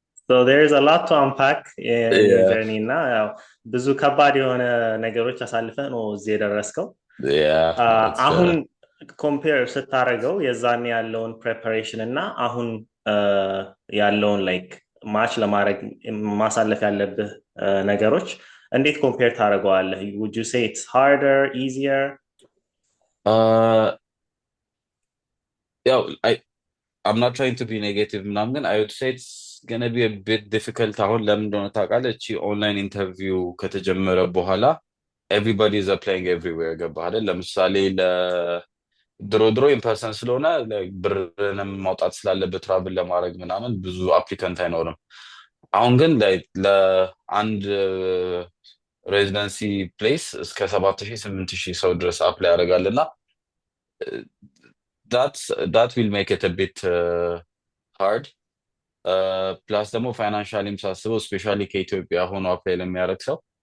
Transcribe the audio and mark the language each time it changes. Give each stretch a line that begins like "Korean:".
English: So there is a lot to unpack in your journey
Amharic: እና ያው ብዙ ከባድ የሆነ ነገሮች አሳልፈህ ነው እዚህ የደረስከው። አሁን ኮምፔር ስታደርገው የዛኔ ያለውን ፕሬፓሬሽን እና አሁን ያለውን ላይክ ማች ለማድረግ ማሳለፍ ያለብህ ነገሮች እንዴት ኮምፔር ታደርገዋለህ?
English: would you say it's harder, easier?
Amharic: ያው
English: I'm not trying to be negative
Amharic: ምናምን፣ ግን
English: I would say it's gonna be a bit difficult።
Amharic: አሁን ለምን እንደሆነ ታውቃለህ? እቺ ኦንላይን ኢንተርቪው ከተጀመረ በኋላ
English: everybody is applying everywhere
Amharic: ገባህ አይደል? ለምሳሌ ድሮ ኢንፐርሰን ስለሆነ ብርንም ማውጣት ስላለበት ትራቭል ለማድረግ ምናምን ብዙ አፕሊካንት አይኖርም። አሁን ግን ለአንድ ሬዚደንሲ ፕሌስ እስከ 7,000-8,000 ሰው ድረስ አፕላይ ያደርጋል እና
English: that will make it a bit hard።
Amharic: ፕላስ ደግሞ ፋይናንሻሊም ሳስበው ስፔሻሊ ከኢትዮጵያ ሆኖ አፕላይ ለሚያደርግ ሰው